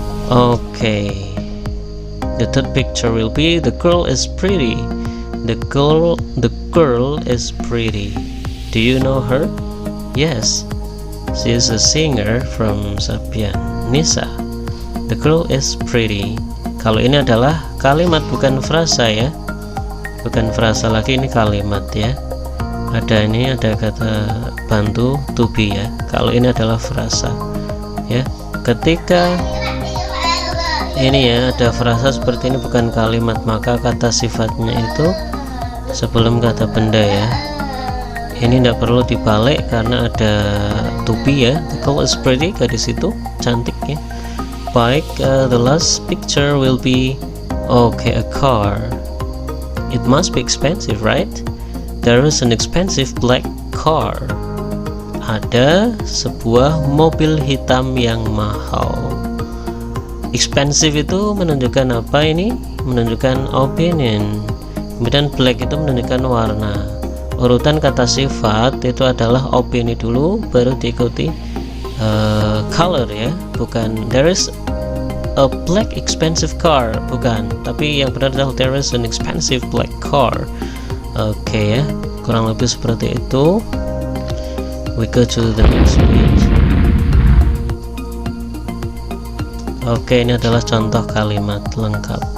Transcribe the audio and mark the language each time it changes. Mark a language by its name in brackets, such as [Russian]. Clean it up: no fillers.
[English] Okay. The third picture will be the girl is pretty. The girl is pretty. Do you know her? Yes, she is a singer from Sabian. Nisa. The girl is pretty. [Indonesian] Kalau ini adalah kalimat bukan frasa ya, bukan frasa lagi, ini kalimat ya. Ada kata bantu to be ya. Kalau ini adalah frasa ya. Ketika ini ya ada frasa seperti ini bukan kalimat, maka kata sifatnya itu sebelum kata benda ya. Ini tidak perlu dibalik karena ada to be ya. [English] The girl is pretty, [Indonesian] gadis itu cantik ya. [English] Baik, the last picture will be okay, a car. It must be expensive, right? There is an expensive black car. [Indonesian] Ada sebuah mobil hitam yang mahal. Expensive itu menunjukkan apa ini? Menunjukkan opinion. Kemudian black itu menunjukkan warna. Urutan kata sifat itu adalah opini dulu, baru diikuti color ya. [English] Bukan there is a black expensive car, bukan. [Indonesian] Tapi yang benar adalah [English] there is an expensive black car. [Indonesian] Oke ya, kurang lebih seperti itu. [English] We go to the next page. [Indonesian] Oke, ini adalah contoh kalimat lengkap.